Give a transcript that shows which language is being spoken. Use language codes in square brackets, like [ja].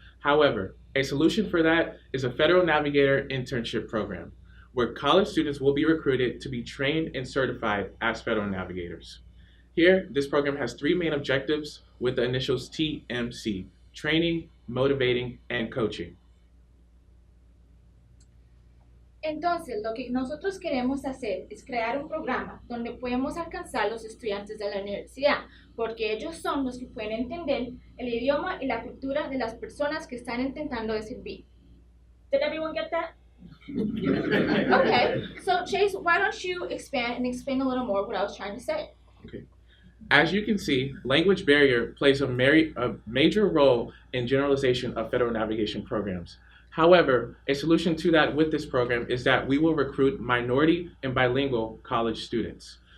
[en] However, a solution for that is a federal navigator internship program, where college students will be recruited to be trained and certified as federal navigators. Here, this program has three main objectives with the initials TMC: training, motivating, and coaching. [es] Entonces, lo que nosotros queremos hacer es crear un programa donde podemos alcanzar a los estudiantes de la universidad, porque ellos son los que pueden entender el idioma y la cultura de las personas que están intentando de servir. [en] Did everyone get that? Okay, so Chase, why don't you expand and explain a little more what I was trying to say? Okay. As you can see, language barrier plays a major role in generalization of federal navigation programs. However, a solution to that with this program is that we will recruit minority and bilingual college students.